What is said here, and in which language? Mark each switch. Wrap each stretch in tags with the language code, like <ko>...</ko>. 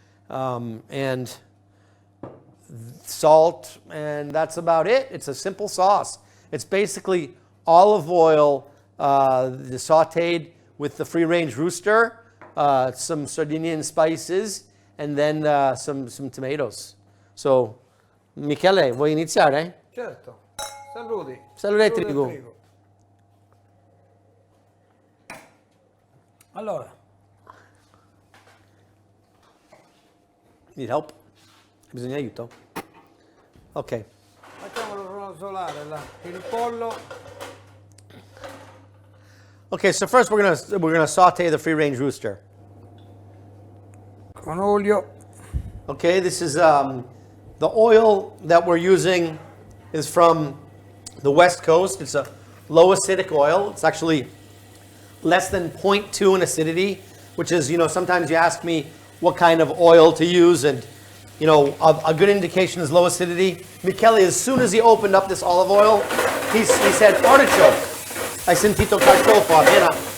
<en>And salt, and that's about it. It's a simple sauce. It's basically olive oil sauteed with the free-range rooster, some Sardinian spices, and then some tomatoes.</en> <it>So, Michele, vuoi iniziare? Certo. Saluti. Saluti Trigo. Allora,</it> <en>Need help?</en> <it>Hai bisogno di aiuto? Ok. facciamolo rosolare il pollo.</it> <en>Okay, so first we're gonna saute the free-range rooster. Con olio. Okay, this is the oil that we're using is from the West Coast. It's a low acidic oil. It's actually less than 0.2 in acidity, which is, sometimes you ask me what kind of oil to use, and a good indication is low acidity. Michele, as soon as he opened up this olive oil, he said artichoke.</en> <it>Hai sentito carciofo appena</it>